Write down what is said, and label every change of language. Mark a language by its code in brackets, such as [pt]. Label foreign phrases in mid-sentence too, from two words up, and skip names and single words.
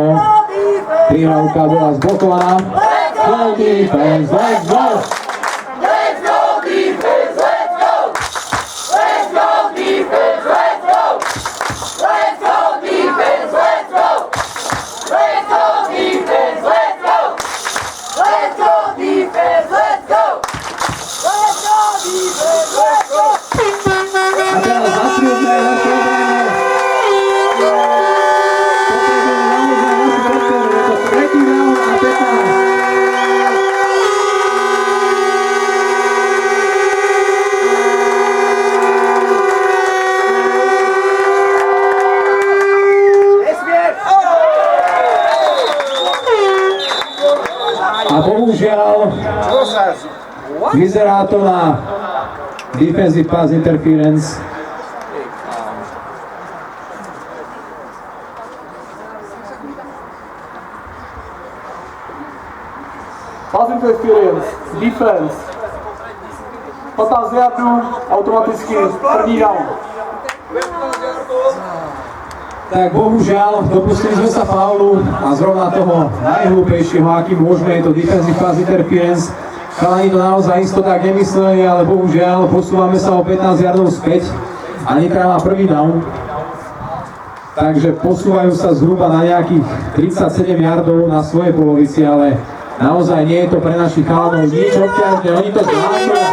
[sk] Prihrávka bola zblokovaná. [en] Go defense, let's go! Let's go defense, let's go! Let's go defense, let's go! Let's go defense, let's go! Let's go defense, let's go! Let's go defense, let's go! [sk] A teraz zasmiutné naše obrany. Potrebujeme naozaj našu podporu. Je to tretí round a 15. A bohužiaľ vyzerá to na [en] defensive pass interference. Pass interference, defense. [cs] 15 yardů, automaticky první down. [sk] Tak bohužiaľ, dopustili sme sa faulu a zrovna toho najhlúpejšieho, aký môžeme, je to [en] defensive pass interference. [sk] Chalani to naozaj isto tak nemysleli, ale bohužiaľ posúvame sa o 15 yardov späť a Nitra má prvý down. Takže posúvajú sa zhruba na nejakých 37 yardov na svojej polovici, ale naozaj nie je to pre našich chalanov nič obťažné, oni to zvládnu.